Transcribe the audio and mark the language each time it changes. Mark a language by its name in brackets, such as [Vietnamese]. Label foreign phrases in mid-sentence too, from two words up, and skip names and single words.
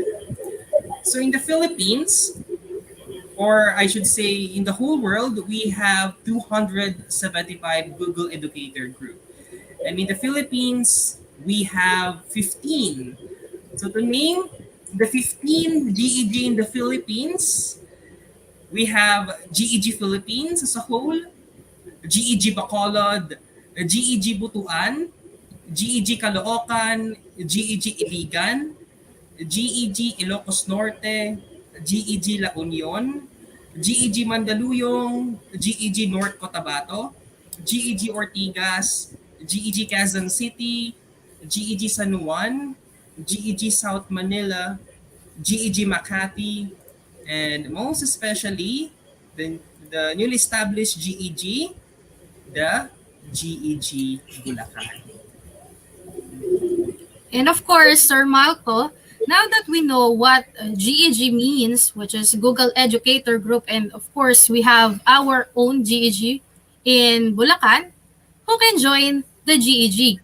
[English] So in the Philippines, or I should say in the whole world, we have 275 Google Educator Group. And in the Philippines, we have 15. So to name the 15 GEG in the Philippines, we have GEG Philippines as a whole, GEG Bacolod, GEG Butuan, GEG Caloocan, GEG Iligan, GEG Ilocos Norte, GEG La Union, GEG Mandaluyong, GEG North Cotabato, GEG Ortigas, GEG Quezon City, GEG San Juan, GEG South Manila, GEG Makati, and most especially the newly established GEG, the GEG Bulacan. And of course, Sir Malco, now that we know what GEG means, which is Google Educator Group, and of course, we have our own GEG in Bulacan, who can join the GEG.